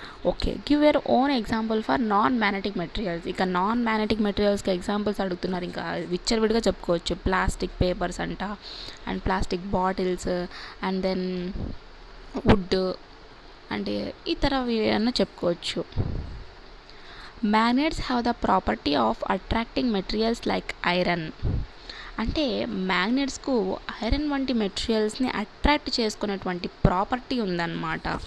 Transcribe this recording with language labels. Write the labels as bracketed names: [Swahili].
[English] Okay, give your own example for non magnetic materials. [Telugu] ఇక non magnetic మెటీరియల్స్కి examples అడుగుతున్నారు. ఇంకా విచ్చలవిడిగా చెప్పుకోవచ్చు. ప్లాస్టిక్ పేపర్స్ అంట, and plastic bottles, and then would, and ఇతరవి అన్న చెప్పుకోవచ్చు. [English] Magnets have the property of attracting materials like iron. [Telugu] అంటే మ్యాగ్నెట్స్కు iron వంటి మెటీరియల్స్ని అట్రాక్ట్ చేసుకునేటువంటి ప్రాపర్టీ ఉందన్నమాట.